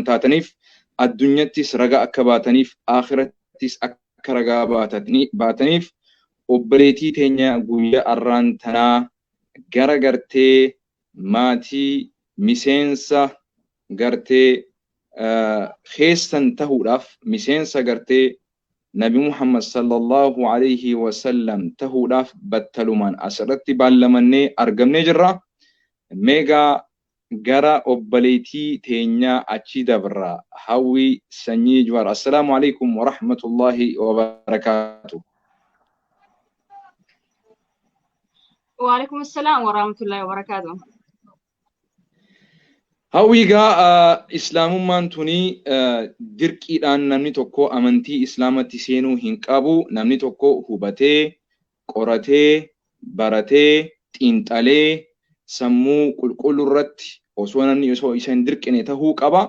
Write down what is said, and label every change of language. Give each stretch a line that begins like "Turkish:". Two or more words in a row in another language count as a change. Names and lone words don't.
Oromo: taataniif addunyattis ragaa akka baataniif akhirattis akka ragaa baataniif obboleetii teenya guyyaa arraan tanaa gara gartee maatii miseensa gartee keessan tahuudhaaf miseensa gartee Nabi Muhammad
Arabic: صلى الله عليه وسلم
Oromo: tahuudhaaf battalumaan asirratti baallamannee argamnee jirra. Meegaa gara obboleetii teenya achi dabra Hawwii sanyii Jawaar.
Arabic: السلام عليكم ورحمة الله وبركاته. وعليكم السلام ورحمة الله وبركاته.
Oromo: Hawwii gaa islaamummaan tuni dirqiidhaan namni tokko amantii islaamatti seenuu hin qabu. Namni tokko hubatee qoratee baratee xiinxalee sammuu qulqulluu irratti osoo namni osoo isa hin dirqine tahuu qaba.